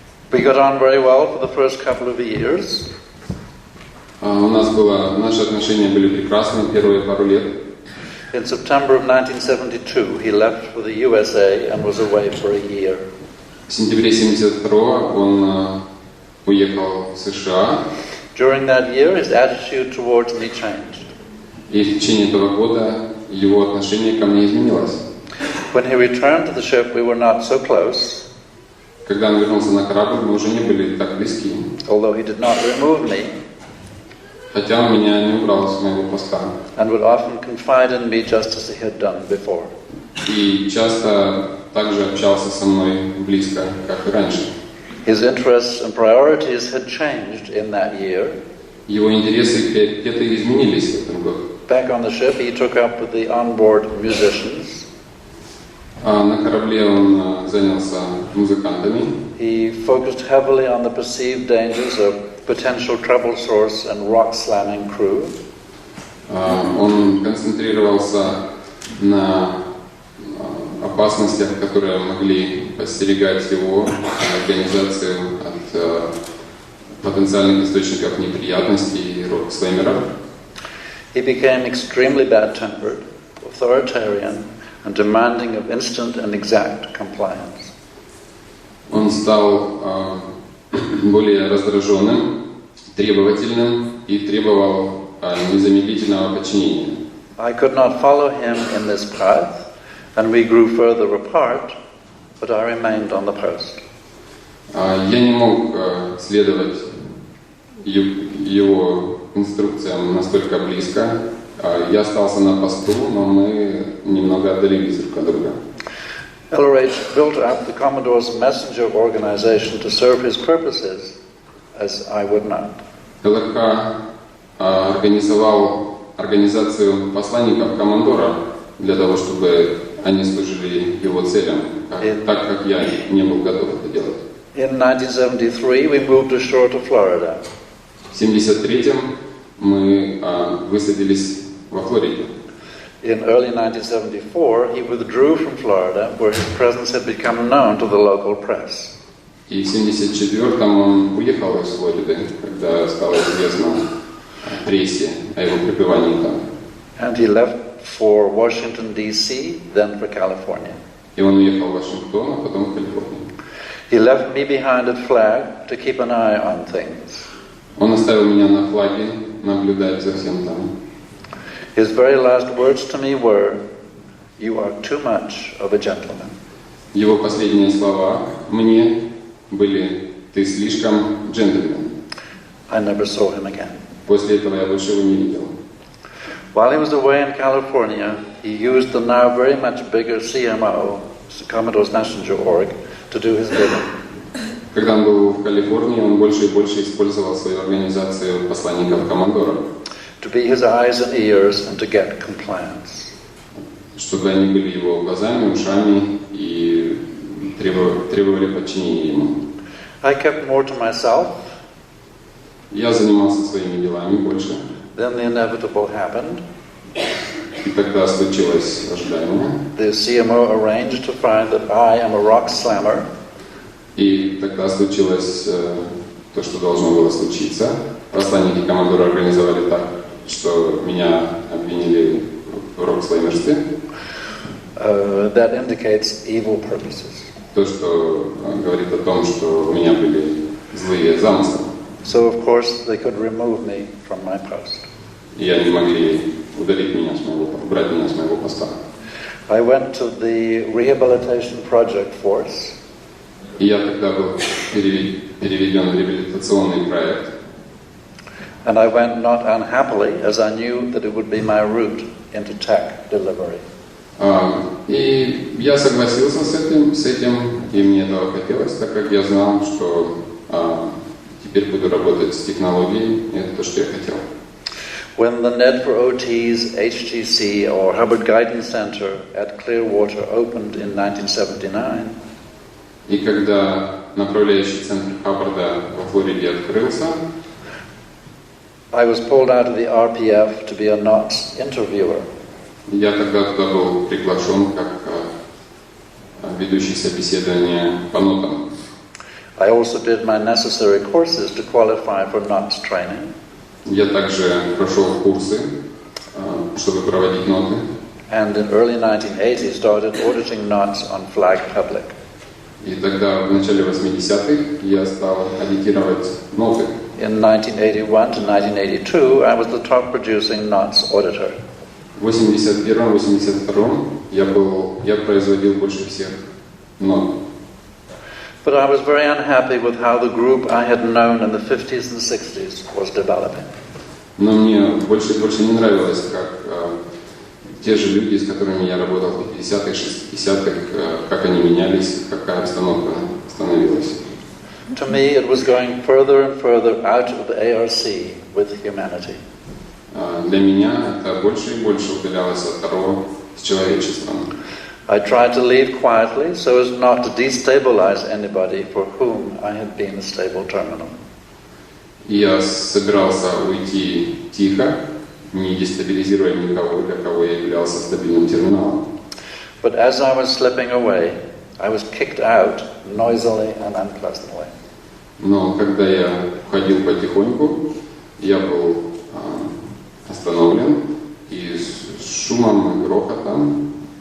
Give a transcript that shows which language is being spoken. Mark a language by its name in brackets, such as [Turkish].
[English] We got on very well for the first couple of years. [Russian] Наши отношения были прекрасны первые пару лет. [English] In September of 1972, he left for the USA and was away for a year. [Russian] В сентябре 1972 он уехал в США. [English] During that year, his attitude towards me changed. [Russian] И в течение этого года его отношение ко мне изменилось. [English] When he returned to the ship, we were not so close. [Russian] Когда он вернулся на корабль, мы уже не были так близки. [English] Although he did not remove me. [Russian] Хотя он меня не убрал с моего поста. [English] And would often confide in me just as he had done before. [Russian] И часто также общался со мной близко, как и раньше. [English] His interests and priorities had changed in that year. [Russian] Его интересы и приоритеты изменились в этом году. [English] Back on the ship, he took up with the onboard musicians. [Russian] На корабле он занялся музыкантами. [English] He focused heavily on the perceived dangers of potential trouble source and rock slamming crew. [Russian] Он концентрировался на опасностях, которые могли подстерегать его организацию от потенциальных источников неприятностей и рок-слэмеров. [English] He became extremely bad-tempered, authoritarian, and demanding of instant and exact compliance. [Russian] Он стал более раздраженным, требовательным и требовал незамедлительного подчинения. [English] I could not follow him in this path, and we grew further apart, but I remained on the post. [Russian] Я не мог следовать его инструкциям настолько близко. Я остался на посту, но мы немного отдалились друг от друга. [English] LRH built up the Commodore's messenger organization to serve his purposes, as I would not. [Russian] ЛРК организовал организацию посланников Коммодора для того, чтобы они служили его целям, так как я не был готов это делать. [English] In 1973, we moved ashore to Florida. [Russian] В 1973-м мы высадились во Флориде. [English] In early 1974, he withdrew from Florida, where his presence had become known to the local press. [Russian] И в 1974-м он уехал из Флориды, когда стало известно прессе о его пребывании там. [English] And he left for Washington, D.C., then for California. [Russian] И он уехал в Вашингтон, а потом в Калифорнию. [English] He left me behind at flag to keep an eye on things. [Russian] Он оставил меня на флаге наблюдать за всем там. [English] His very last words to me were, "You are too much of a gentleman." [Russian] Его последние слова мне были: «Ты слишком джентльмен». [English] I never saw him again. [Russian] После этого я больше его не видел. [English] While he was away in California, he used the now very much bigger CMO, Commodore's Messenger Org, to do his bidding. [Russian] Когда он был в Калифорнии, он больше и больше использовал свою организацию посланников Коммодора, [English] To be his eyes and ears and to get compliance. [Russian] чтобы они были его глазами, ушами и требовали подчинения ему. [English] I kept more to myself. [Russian] Я занимался своими делами больше. [English] Then the inevitable happened. [Russian] И тогда случилось ожидаемое. [English] The CMO arranged to find that I am a rock slammer. [Russian] И тогда случилось то, что должно было случиться. Посланники Коммодора организовали так, что меня обвинили в рок-слаймерстве. [English] That indicates evil purposes. [Russian] То, что говорит о том, что у меня были злые замыслы. [English] So of course they could remove me from my post. [Russian] И они могли удалить меня убрать меня с моего поста. [English] I went to the Rehabilitation Project Force. [Russian] И я тогда был переведен в реабилитационный проект. [English] And I went not unhappily, as I knew that it would be my route into tech delivery. [Russian] И я согласился с этим, и мне этого хотелось, так как я знал, что теперь буду работать с технологией, и это то, что я хотел. [English] When the Net for OT's HGC or Hubbard Guidance Center at Clearwater opened in 1979, [Russian] и когда направляющий центр Хаббарда во Флориде открылся, [English] I was pulled out of the RPF to be a NOTS interviewer. [Russian] Я тогда туда был приглашен как ведущий собеседование по нотам. [English] I also did my necessary courses to qualify for NOTS training. [Russian] Я также прошел курсы, чтобы проводить ноты. [English] And in early 1980 started auditing NOTS on Flag Public. [Russian] И тогда, в начале 80-х, я стал аудитировать ноты. [English] In 1981 to 1982, I was the top producing NOTS auditor. [Russian] В 81-82 я производил больше всех нот. [English] But I was very unhappy with how the group I had known in the 50s and 60s was developing. [Russian] Но мне больше и больше не нравилось, как те же люди, с которыми я работал в 50-х, 60-х, как они менялись, какая обстановка становилась. [English] To me, it was going further and further out of the ARC with humanity. [Russian] Для меня это больше и больше удалялось от того с человечеством. [English] I tried to leave quietly so as not to destabilize anybody for whom I had been a stable terminal. [Russian] Я собирался уйти тихо, не дестабилизируя никого, для кого я являлся стабильным терминалом. [English] But as I was slipping away, I was kicked out noisily and unpleasantly. [Russian] Но когда я уходил потихоньку, я был остановлен и с шумом и грохотом.